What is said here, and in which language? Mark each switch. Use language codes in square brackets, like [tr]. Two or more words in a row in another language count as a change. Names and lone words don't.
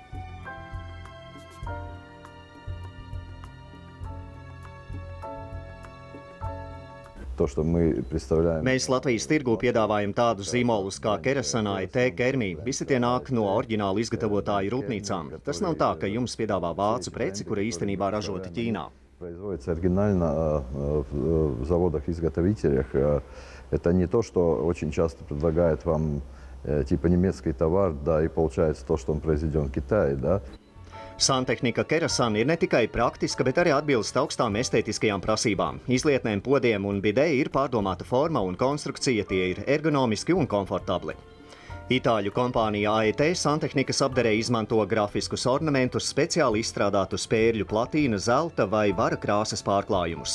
[lv] Mēs Latvijas tirgū piedāvājam tādus zīmolus kā Kerasan, AET, Kermī. Visi tie nāk no oriģināli izgatavotāju rūpnīcām. Tas nav tā, ka jums piedāvā vācu preci, kura īstenībā ražota Ķīnā. [ru] Производится оригинально в заводах-изготовителях. Это не то, что очень часто предлагает вам типа немецкий товар, да, и получается то, что он произведен в Китае, да. [lv] Santehnika Kerasan ir ne tikai praktiska, bet arī atbilst augstām estētiskajām prasībām. Izlietnēm, podiem un bidē ir pārdomāta forma un konstrukcija, tie ir ergonomiski un komfortabli. Itāļu kompānija AET santehnikas apdarē izmanto grafiskus ornamentus, speciāli izstrādātu spērļu platīna, zelta vai vara krāsas pārklājumus.